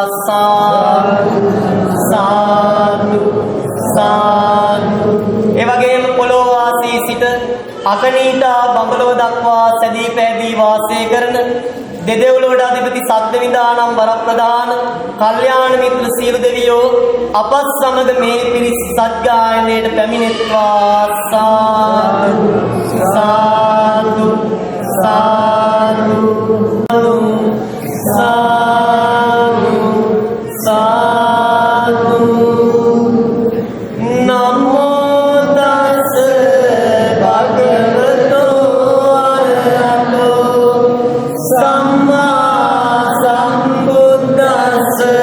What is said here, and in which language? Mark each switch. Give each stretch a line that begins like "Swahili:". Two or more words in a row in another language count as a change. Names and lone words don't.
Sinhala: සාදු සාදු සාදු. ඒ වගේම පොළොව වාසී සිට අකනීතා බඹලොව දක්වා සැදී පැහැදී වාසය කරන දෙදෙව්ලොවට අධිපති සද්දවිඳානම් වරප්‍රධාන කල්යාණ මිත්‍ර සියලු දෙවියෝ අපත් සමග මේ පිරිත් සජ්ජායනයට පැමිණෙත්වා. සාදු සාදු සාදු සාදු සාදු.
Pali: නමෝ තස් භගවතෝ අරහතෝ සම්මා සම්බුද්දස්ස.